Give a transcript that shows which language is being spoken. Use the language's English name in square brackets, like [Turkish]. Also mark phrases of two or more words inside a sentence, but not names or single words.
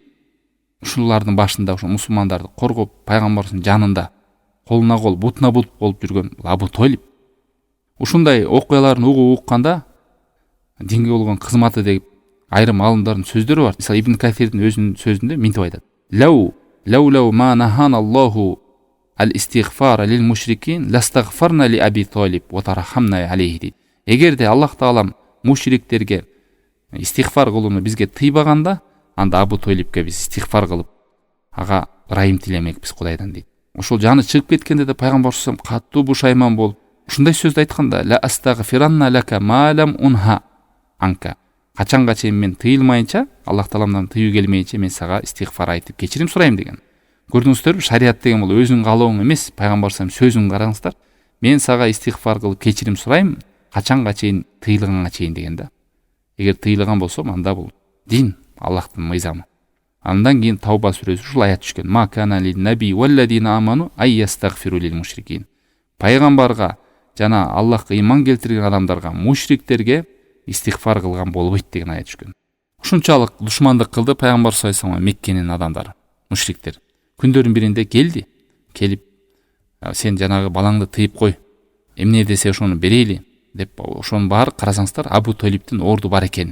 [Kyrgyz] Ушулардын башында ошо мусулмандарды коргоп, пайгамбардын жанында колуна кол, бутуна бут болуп жүргөн Абу Толип. Ушундай окуяларын укканда динге болгон кызматы деп айрым алымдардын сөздөрү бар. Мисалы Ибн Касирдин өзүнүн сөзүндө мынтип айтат: [Arabic] "لو ما نهانا الله الاستغفار للمشركين لاستغفرنا لأبي طالب وترحمنا عليه." [Kyrgyz] Эгерде Аллах таалам мушриктерге истигфар кылууну бизге тыйбаганда, анда Абу Толибке биз истигфар кылып, ага ырайым тилемекпиз Кудайдан дейт. Ошол жаны чыгып кеткенде да пайгамбар [Arabic] صلى الله عليه وسلم [Kyrgyz] катуу бушайман болуп, ушундай сөздү айтканда: [Arabic] "لأستغفرن لك ما لم أنه عنك." [Kyrgyz] Качанга чейин мен тыйылмайынча, Аллах тааламдан тыюу келмейинче мен сага истигфар айтып кечирим сурайм деген. Көрдүңүздөрбү? Шарият деген бул өзүң каалооң эмес, пайгамбар [Arabic] صلى الله عليه وسلم [Kyrgyz] сөзүн караңыздар. Мен сага истигфар кылып кечирим сурайм, качанга чейин? Тыйылганга чейин деген да. Эгер тыйылган болсо, анда бул дин, Аллахтын мыйзамы. Андан кийин Тауба сүрөсү ушул аят түшкөн: [Arabic] "ما كان للنبي والذين آمنوا أن يستغفروا للمشركين." [Kyrgyz] Пайгамбарга жана Аллахка ыйман келтирген адамдарга, мушриктерге истигфар кылган болбойт деген аят түшкөн. Ушунчалык душмандык кылды пайгамбар [Arabic] صلى الله عليه وسلم [Kyrgyz] Меккенин адамдары, мушриктер. Күндөрдүн биринде келип, "Сен жанагы балаңды тыйып кой, эмне десе ошону берейли" деп, ошонун баары карасаңыздар Абу Толиптин орду бар экен.